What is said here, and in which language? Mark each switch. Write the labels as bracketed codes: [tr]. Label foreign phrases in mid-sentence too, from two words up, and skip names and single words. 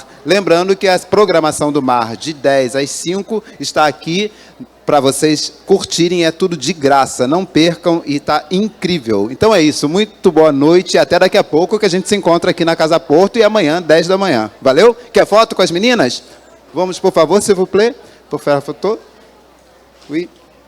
[pt] Lembrando que a programação do MAR de 10 às 5 está aqui para vocês curtirem, é tudo de graça, não percam e está incrível. Então é isso, muito boa noite e até daqui a pouco que a gente se encontra aqui na Casa Porto e amanhã, 10 da manhã. Valeu? Quer foto com as meninas? Vamos, por favor, [fr] s'il vous plaît, pour faire a photo. Oui.